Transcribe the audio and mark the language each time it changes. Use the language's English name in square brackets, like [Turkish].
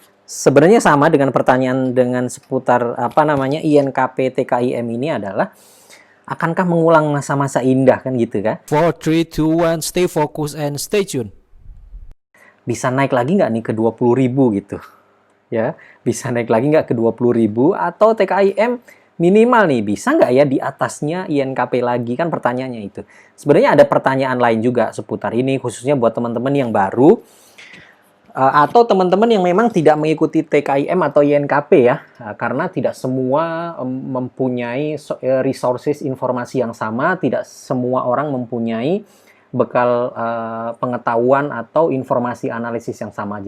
[Indonesian] Sebenarnya sama dengan pertanyaan dengan seputar INKP TKIM ini adalah akankah mengulang masa-masa indah kan gitu kan? [English] 4, 3, 2, 1, stay focused and stay tuned. [Indonesian] Bisa naik lagi nggak nih ke 20.000 gitu? Ya, bisa naik lagi nggak ke 20.000 atau TKIM minimal nih bisa nggak ya di atasnya INKP lagi kan pertanyaannya itu. Sebenarnya ada pertanyaan lain juga seputar ini khususnya buat teman-teman yang baru atau teman-teman yang memang tidak mengikuti TKIM atau INKP ya karena tidak semua mempunyai resources informasi yang sama, tidak semua orang mempunyai bekal pengetahuan atau informasi analisis yang sama.